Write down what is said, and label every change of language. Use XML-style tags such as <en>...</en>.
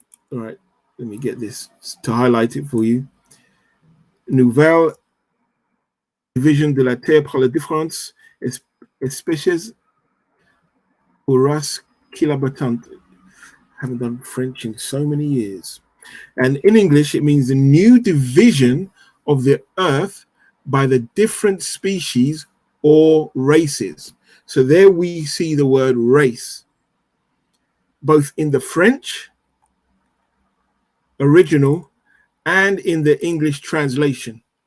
<en>All right, let me get this to highlight it for you.</en> <fr>Nouvelle Division de la Terre par la différence espèces ou races qui l'habitent.</fr> <en>Haven't done French in so many years. And in English, it means the new division of the earth by the different species or races. So there we see the word race, both in the French original and in the English translation.</en>